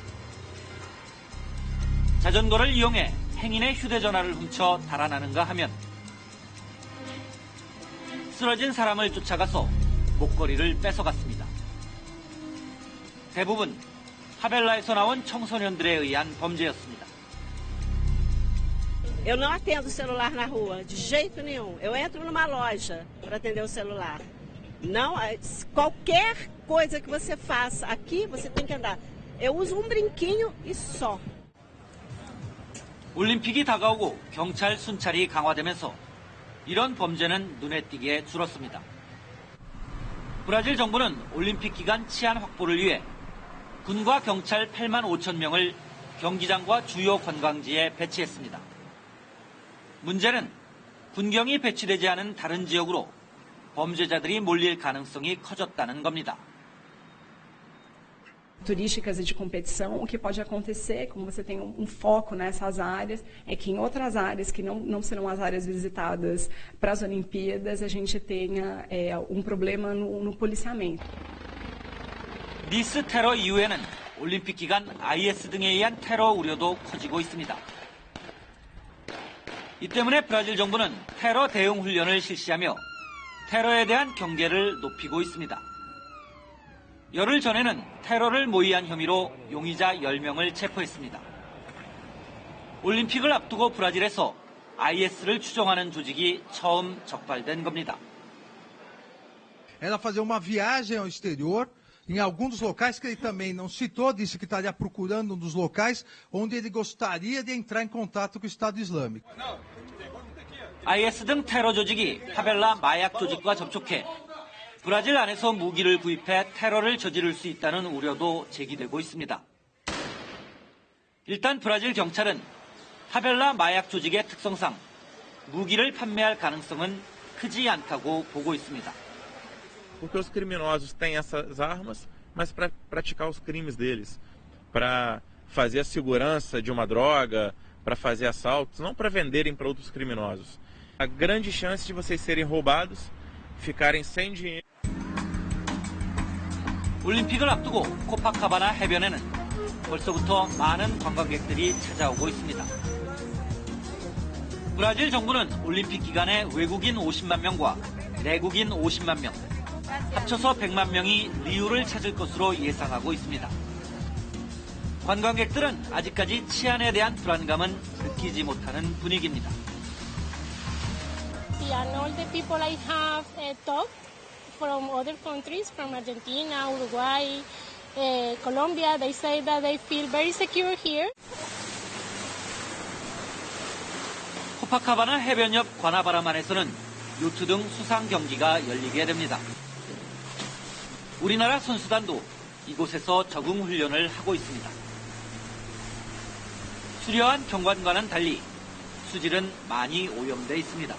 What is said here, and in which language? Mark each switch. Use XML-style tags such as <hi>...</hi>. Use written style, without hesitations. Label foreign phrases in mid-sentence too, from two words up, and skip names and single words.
<ko>자전거를 이용해 행인의 휴대전화를 훔쳐 달아나는가 하면 쓰러진 사람을 쫓아가서 목걸이를 뺏어갔습니다. 대부분 파벨라에서 나온 청소년들에 의한 범죄였습니다.</ko> <pt>Eu não atendo celular na rua, de jeito nenhum. Eu entro numa loja para atender o celular. Não, qualquer coisa que você faça aqui, você tem que andar. Eu uso um brinquinho e só.</pt> <ko>올림픽이 다가오고 경찰 순찰이 강화되면서 이런 범죄는 눈에 띄게 줄었습니다. 브라질 정부는 올림픽 기간 치안 확보를 위해 군과 경찰 8만 5천 명을 경기장과 주요 관광지에 배치했습니다. 문제는 군경이 배치되지 않은 다른 지역으로 범죄자들이 몰릴 가능성이 커졌다는 겁니다.</ko> <pt>Turísticas e de competição, o que pode acontecer, como você tem foco nessas áreas, é que em outras áreas que não serão as áreas visitadas para as Olimpíadas, a gente tenha problema no policiamento.</pt> <ko>니스 테러 이후에는 올림픽 기간 IS 등에 의한 테러 우려도 커지고 있습니다. 이 때문에 브라질 정부는 테러 대응 훈련을 실시하며 테러에 대한 경계를 높이고 있습니다. 열흘 전에는 테러를 모의한 혐의로 용의자 10명을 체포했습니다. 올림픽을 앞두고 브라질에서 IS를 추종하는 조직이 처음 적발된 겁니다.</ko> <pt>Ela fazer uma viagem ao exterior, em algum dos locais que ele também não citou, disse que estaria procurando um dos locais onde ele gostaria de entrar em contato com o Estado Islâmico.</pt> <ko>IS 등 테러 조직이 파벨라 마약 조직과 접촉해 브라질 안에서 무기를 구입해 테러를 저지를 수 있다는 우려도 제기되고 있습니다. 일단 브라질 경찰은 파벨라 마약 조직의 특성상 무기를 판매할 가능성은 크지 않다고 보고 있습니다.</ko> <pt>Porque os criminosos têm essas armas, mas para praticar os crimes deles, para fazer a segurança de uma droga, para fazer assaltos, não para venderem para outros criminosos. A grande chance de vocês serem roubados, ficarem sem dinheiro.</pt> <ko>올림픽을 앞두고 코파카바나 해변에는 벌써부터 많은 관광객들이 찾아오고 있습니다. 브라질 정부는 올림픽 기간에 외국인 50만 명과 내국인 50만 명, 합쳐서 100만 명이 리우를 찾을 것으로 예상하고 있습니다. 관광객들은 아직까지 치안에 대한 불안감은 느끼지 못하는 분위기입니다.</ko> <en>And all the people I have talked from other countries, from Argentina, Uruguay, Colombia, they say that they feel very secure here.</en> <ko>코파카바나 해변 옆 과나바라만에서는 요트 등 수상 경기가 열리게 됩니다. 우리나라 선수단도 이곳에서 적응 훈련을 하고 있습니다. 수려한 경관과는 달리 수질은 많이 오염돼 있습니다.</ko>